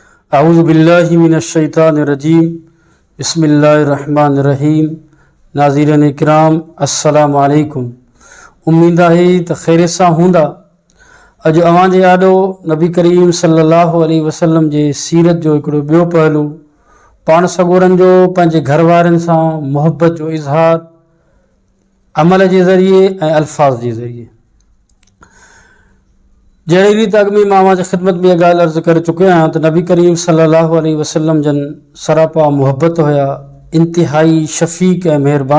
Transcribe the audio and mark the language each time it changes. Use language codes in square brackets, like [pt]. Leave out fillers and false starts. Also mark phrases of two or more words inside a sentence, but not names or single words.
[ar] اعوذ باللہ من الشیطان الرجیم بسم اللہ الرحمن الرحیم [sd] ناظرین اکرام [ar] السلام علیکم [sd] امید ہے تو خیريت سان ھوندا اج اوهان جي آڏو نبی کریم [ar] صلی اللہ علیہ وسلم [sd] جي سیرت جو ہڪڙو ٻيو پہلو پاڻ سڳورن جو پنهنجي گهر وارن سان محبت جو اظهار عمل جي ذريعي ۽ الفاظ جي ذريعي جهڙي ريت اڳ ۾ ماں جي خدمت ۾ ڳالهه عرض ڪري چڪو آهيان ته نبي کريم [ar] صلى الله عليه وسلم [sd] جن سراپا محبت هيا انتهائي شفيق ۽ مهربان